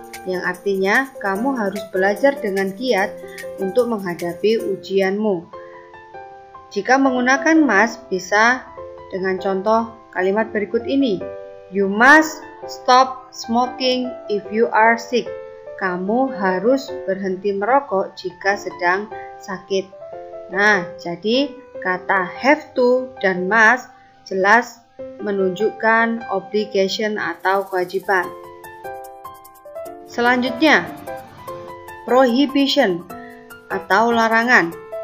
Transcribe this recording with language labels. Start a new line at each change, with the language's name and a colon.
Indonesian: Yang artinya kamu harus belajar dengan giat untuk menghadapi ujianmu. Jika menggunakan must bisa dengan contoh kalimat berikut ini.
English: You must stop smoking if you are sick.
Indonesian: Kamu harus berhenti merokok jika sedang sakit. Nah, jadi kata have to dan must jelas menunjukkan obligation atau kewajiban. Selanjutnya, prohibition atau larangan.